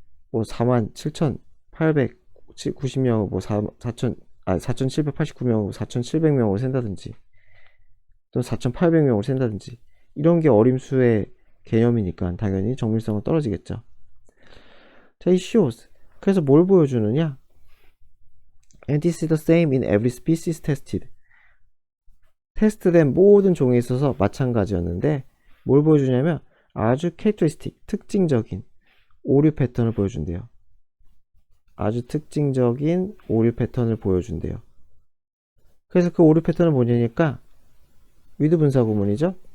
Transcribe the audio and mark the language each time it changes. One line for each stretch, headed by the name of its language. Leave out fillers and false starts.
Korean: 뭐 47,890명, 뭐 4,789명, 4,700명을 센다든지, 또 4,800명을 센다든지, 이런 게 어림수의 개념이니까 당연히 정밀성은 떨어지겠죠. 자, 이 shows. 그래서 뭘 보여주느냐?
English: And this is the same in every species tested.
Korean: 테스트된 모든 종에 있어서 마찬가지였는데 뭘 보여주냐면 아주 캐릭터리스틱, 특징적인 오류 패턴을 보여준대요. 아주 특징적인 오류 패턴을 보여준대요. 그래서 그 오류 패턴은 뭐냐니까 with 분사 구문이죠.